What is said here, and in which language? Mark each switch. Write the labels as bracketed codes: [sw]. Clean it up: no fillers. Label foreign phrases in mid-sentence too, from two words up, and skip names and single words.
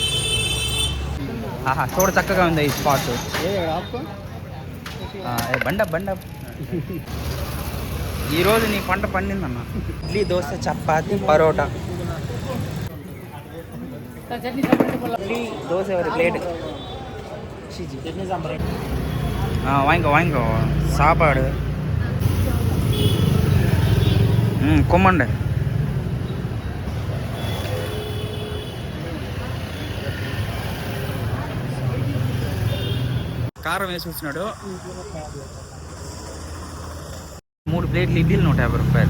[te] ఆహా చూడ చక్కగా ఉంది ఈ స్పాట్. బండ ఈరోజు నీ పంట పండిందన్న. ఇడ్లీ, దోశ, చపాతి, పరోటా. ఇడ్లీ దోశ ஒரு ప్లేట్. [ta] வாங்கிக்கோ சாப்பாடு. [te] కొమ్మండి. కారం వేసి వచ్చినాడు. 3 ప్లేట్లు ఇడ్లీలు 150 రూపాయలు.